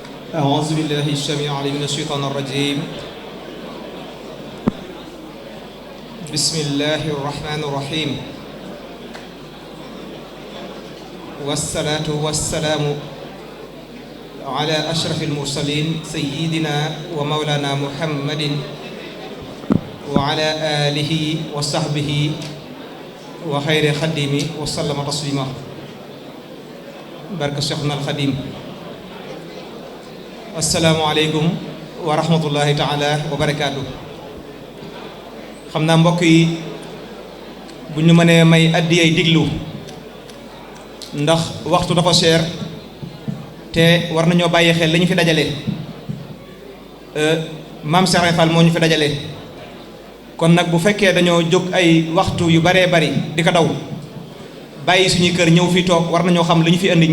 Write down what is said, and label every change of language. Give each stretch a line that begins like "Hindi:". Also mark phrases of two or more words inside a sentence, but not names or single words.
Arabic: أعوذ بالله السميع العليم من الشيطان الرجيم بسم الله الرحمن الرحيم والصلاة والسلام على أشرف المرسلين سيدنا ومولانا محمد وعلى آله وصحبه وخير خديمه وسلم تسليما barke Cheikhna al Khadim. السلام عليكم ورحمة الله تعالى وبركاته.
Wolof: xam naa mbokk yi bu ñu mënee may addi ay diglu ndax waxtu dafa cher te war nañoo bàyyi xel lañu fi dajale maam Cheikh Fall moo ñu fi dajale kon nag bu fekkee dañoo jóg ay waxtu yu baree bari di ko daw bàyyi suñuy kër ñëw fi toog war nañoo xam li ñu fi indi